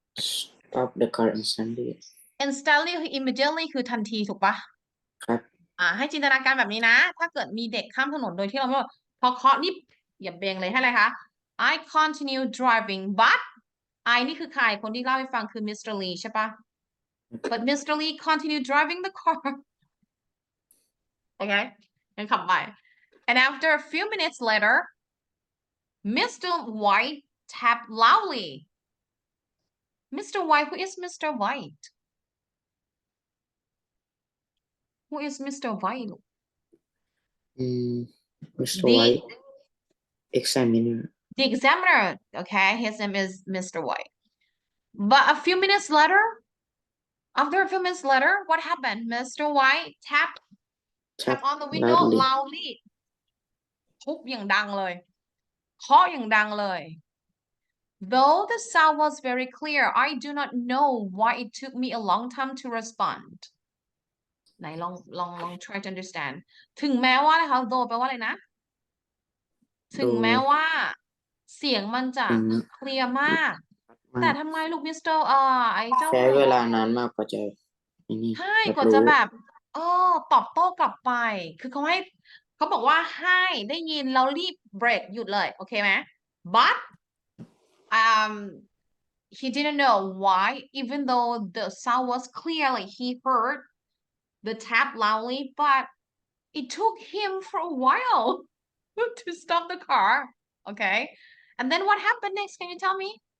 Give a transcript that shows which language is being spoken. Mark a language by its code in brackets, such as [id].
[en] stop the car instantly [th] คือ immediately คือทันทีถูกปะ ครับ ให้จินตนาการแบบนี้นะถ้าเกิดมีเด็กข้ามถนนโดยที่เราไม่พอเคาะนี่อย่าเบงเลยให้อะไรคะ [en] I continue driving but I [th] นี่คือใครคนที่เล่าให้ฟังคือ Mr. [en] Lee ใช่ปะ but Mr. Lee continued driving the car okay [th] งั้นขับไป [en] and after a few minutes later Mr. White tapped loudly Mr. White who is Mr. White who is Mr. White Mr. White examiner the examiner okay his name is Mr. White but a few minutes later after a few minutes later what happened Mr. White tap on the window loudly [th] ทุบอย่างดังเลยเคาะอย่างดังเลย [en] though the sound was very clear I do not know why it took me a long time to respond [th] ไหนลอง [en] try to understand [th] ถึงแม้ว่าอะไรคะ [en] though [th] แปลว่าอะไรนะถึงแม้ว่าเสียงมันจะเคลียร์มากแต่ทำไมลูกมิสเตอร์ไอ้เจ้า ใช้เวลานานมากกว่าจะ ใช่กว่าจะแบบตอบโต้กลับไปคือเขาบอกว่าให้ได้ยินแล้วรีบเบรกหยุดเลยโอเคไหม [en] but he didn't know why even though the sound was clear like he heard the tap loudly but it took him for a while to stop the car okay and then what happened next can you tell me